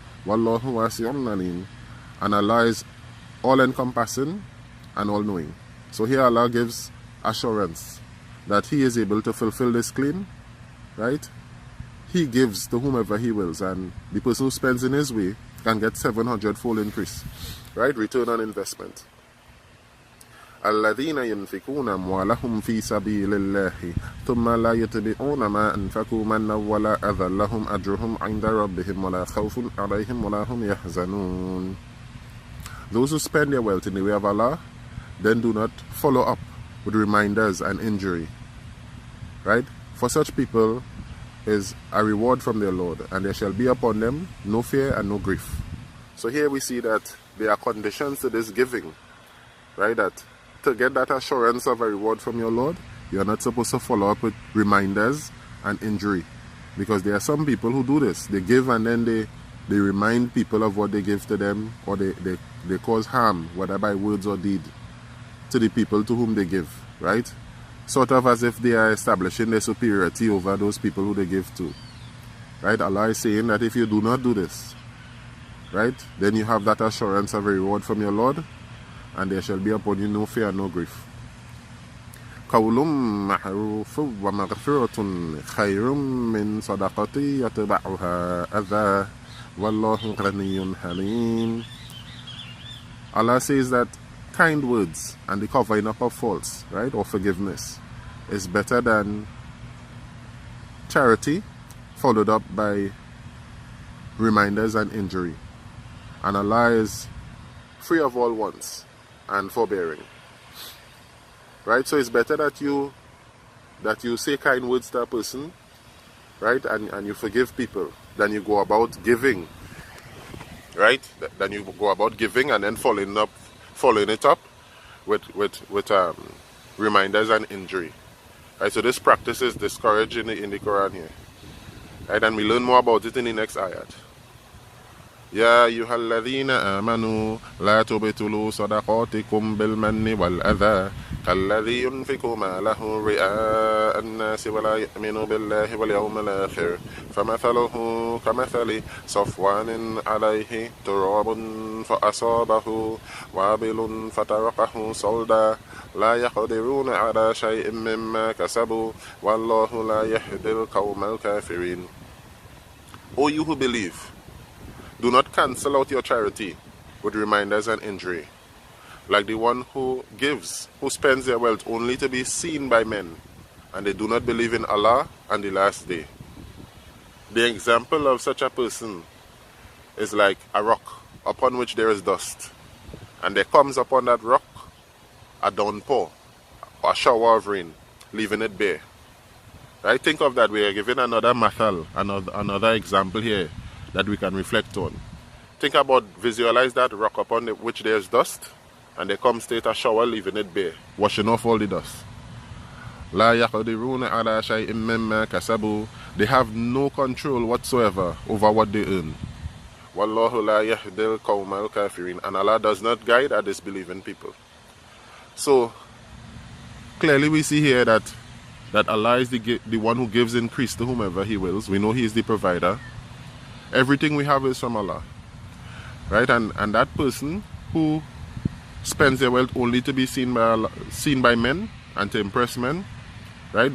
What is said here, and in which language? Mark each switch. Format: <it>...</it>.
<ar>Wallahu wasi'un alim.</ar> <en>And Allah is all-encompassing and all-knowing. So here Allah gives assurance that He is able to fulfill this claim. Right? He gives to whomever He wills, and the person who spends in His way can get 700-fold increase. Right? Return on investment.</en> <ar>الذين ينفقون أموالهم في سبيل الله ثم لا يتبعون ما أنفقوا منا ولا أذى لهم أجرهم عند ربهم ولا خوف عليهم ولا هم يحزنون.</ar> <en>Those who spend their wealth in the way of Allah then do not follow up with reminders and injury. Right? For such people is a reward from their Lord, and there shall be upon them no fear and no grief. So here we see that there are conditions to this giving. Right? That to get that assurance of a reward from your Lord, you're not supposed to follow up with reminders and injury. Because there are some people who do this. They give and then they remind people of what they give to them, or they cause harm, whether by words or deed, to the people to whom they give. Right? Sort of as if they are establishing their superiority over those people who they give to. Right? Allah is saying that if you do not do this, right, then you have that assurance of a reward from your Lord, and there shall be upon you no fear and no grief.</en> <ar>قول معروف ومغفرة خير من صدقة يتبعها أذى والله غني حليم.</ar> <en>Allah says that kind words and the covering up of faults, right, or forgiveness, is better than charity followed up by reminders and injury. And Allah is free of all wants and forbearing. Right? So it's better that you say kind words to a person, right, and you forgive people, than you go about giving. Right? Than you go about giving and then following it up with reminders and injury. Right? So this practice is discouraged in the Quran here. Right? And we learn more about it in the next ayat.</en> <ar>يا أيها الذين آمنوا لا تبطلوا صدقاتكم بالمن والأذى كالذي ينفق ماله رئاء الناس ولا يؤمن بالله واليوم الآخر فمثله كمثل صفوان عليه تراب فأصابه وابل فتركه صلدا لا يقدرون على شيء مما كسبوا والله لا يهدي القوم الكافرين.</ar> <en>O you who believe, do not cancel out your charity with reminders and injury, like the one who gives, who spends their wealth only to be seen by men, and they do not believe in Allah and the last day. The example of such a person is like a rock upon which there is dust, and there comes upon that rock a downpour, or a shower of rain, leaving it bare. Right? Think of that. We are given another mathal, another example here that we can reflect on. Think about, visualize that rock upon which there is dust, and there comes straight a shower leaving it bare, washing off all the dust.</en> <ar>لا يقدرون على شيء مما كسبوا.</ar> <en>They have no control whatsoever over what they earn.</en> <ar>والله لا يهدي القوم الكافرين.</ar> <en>And Allah does not guide a disbelieving people. So clearly we see here that that Allah is the one who gives increase to whomever He wills. We know He is the provider. Everything we have is from Allah, right? And that person who spends their wealth only to be seen by Allah, seen by men and to impress men, right?</en>